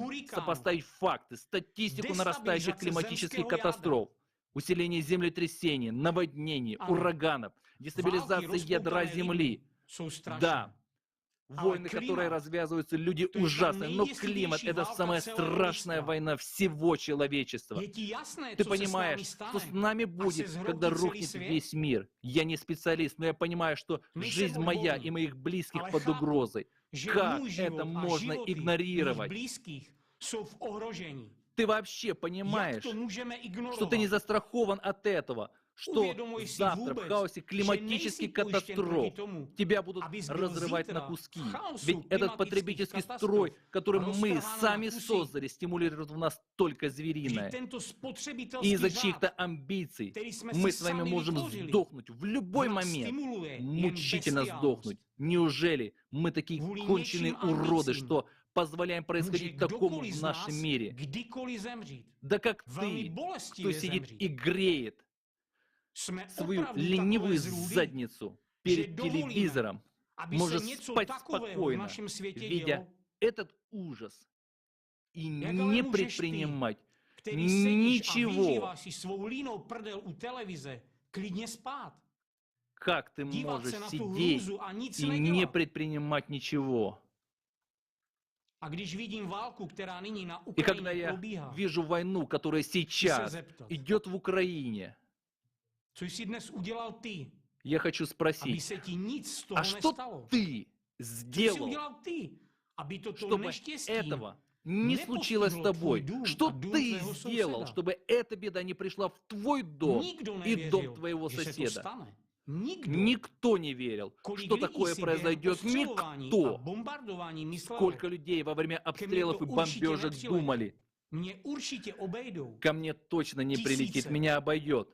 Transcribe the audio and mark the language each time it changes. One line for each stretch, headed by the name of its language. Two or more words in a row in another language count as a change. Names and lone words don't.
Czech: hurikánů,
Russian: сопоставить факты, статистику нарастающих
Czech: destabilizace
Russian: климатических
Czech: zemského
Russian: катастроф, усиление землетрясений, наводнений,
Czech: Ano.
Russian: ураганов, дестабилизация
Czech: Války
Russian: ядра
Czech: rozpoutané
Russian: Земли.
Czech: lidmi jsou strašné.
Russian: Да,
Czech: Ale
Russian: войны, климат, которые развязываются, люди то есть та ужасные, но климат —
Czech: nejděsivější
Russian: это
Czech: válka
Russian: самая
Czech: celého
Russian: страшная
Czech: lidstva.
Russian: война всего человечества.
Czech: Je ti jasné,
Russian: Ты
Czech: co se s námi
Russian: понимаешь, что с
Czech: stane,
Russian: нами
Czech: až se
Russian: будет,
Czech: zhroutí
Russian: когда
Czech: celý
Russian: рухнет
Czech: svět?
Russian: весь мир? Я не специалист, но я понимаю, что
Czech: Nejsem
Russian: жизнь моя
Czech: odborník,
Russian: и моих близких
Czech: ale
Russian: под
Czech: chápu,
Russian: угрозой.
Czech: že
Russian: Как
Czech: můj život
Russian: это
Czech: a
Russian: можно
Czech: životy mých
Russian: игнорировать?
Czech: blízkých jsou v ohrožení.
Russian: Ты вообще
Czech: Jak
Russian: понимаешь,
Czech: to můžeme
Russian: что ты не
Czech: ignorovat?
Russian: застрахован от этого, что
Czech: Uvědomuj si
Russian: завтра в
Czech: vůbec,
Russian: хаосе
Czech: že
Russian: климатических
Czech: nejsi pojištěn
Russian: катастроф
Czech: proti tomu,
Russian: тебя будут
Czech: abys byl
Russian: разрывать на
Czech: zítra
Russian: куски.
Czech: v chaosu
Russian: Ведь этот
Czech: klimatických
Russian: потребительский
Czech: katastrof
Russian: строй, который мы
Czech: roztrhaný na
Russian: сами
Czech: kusy.
Russian: создали, стимулирует в нас только
Czech: Vždyť
Russian: звериное.
Czech: tento
Russian: И
Czech: spotřebitelský
Russian: из-за
Czech: řád,
Russian: чьих-то амбиций
Czech: který jsme
Russian: мы
Czech: si
Russian: с вами
Czech: sami
Russian: можем
Czech: vytvořili,
Russian: сдохнуть в любой
Czech: nás
Russian: момент,
Czech: stimuluje jen
Russian: мучительно
Czech: bestiálnost.
Russian: сдохнуть. Неужели мы такие
Czech: Kvůli
Russian: конченые
Czech: něčím
Russian: уроды,
Czech: ambicím
Russian: что позволяем
Czech: může
Russian: происходить такому
Czech: kdokoliv
Russian: в
Czech: z
Russian: нашем
Czech: nás
Russian: мире?
Czech: kdykoliv zemřít.
Russian: Да как
Czech: Velmi
Russian: ты, кто
Czech: bolestivě
Russian: сидит
Czech: zemřít.
Russian: и греет
Czech: Jsme
Russian: свою
Czech: opravdu
Russian: ленивую
Czech: takové zrůdy,
Russian: задницу
Czech: že
Russian: перед
Czech: dovolíme,
Russian: телевизором,
Czech: aby se
Russian: может
Czech: něco
Russian: спать
Czech: takového v
Russian: спокойно,
Czech: našem světě
Russian: видя
Czech: dělo,
Russian: этот ужас, и
Czech: Jak
Russian: не
Czech: ale můžeš ty,
Russian: предпринимать
Czech: který sedíš a
Russian: ничего.
Czech: vyříváš si svou línou prdel u televize, klidně spát.
Russian: Как ты
Czech: Dívat
Russian: можешь
Czech: se na tu
Russian: сидеть
Czech: hrůzu a nic
Russian: и не
Czech: nedělat?
Russian: предпринимать ничего?
Czech: A když vidím válku, která nyní na
Russian: И когда
Czech: Ukrajině
Russian: я
Czech: probíhá,
Russian: вижу войну, которая сейчас
Czech: zeptat.
Russian: идет в Украине,
Czech: co jsi dnes udělal ty,
Russian: я хочу
Czech: aby
Russian: спросить,
Czech: se ti nic z toho
Russian: а что
Czech: nestalo?
Russian: ты
Czech: Co jsi
Russian: сделал,
Czech: udělal ty, aby toto
Russian: чтобы
Czech: neštěstí
Russian: этого не случилось с тобой? Что ты сделал, чтобы эта беда не пришла в твой дом и дом твоего соседа? Никто не верил, что такое произойдет. Никто. Сколько людей во время обстрелов и бомбежек думали: ко мне точно не прилетит, меня обойдет.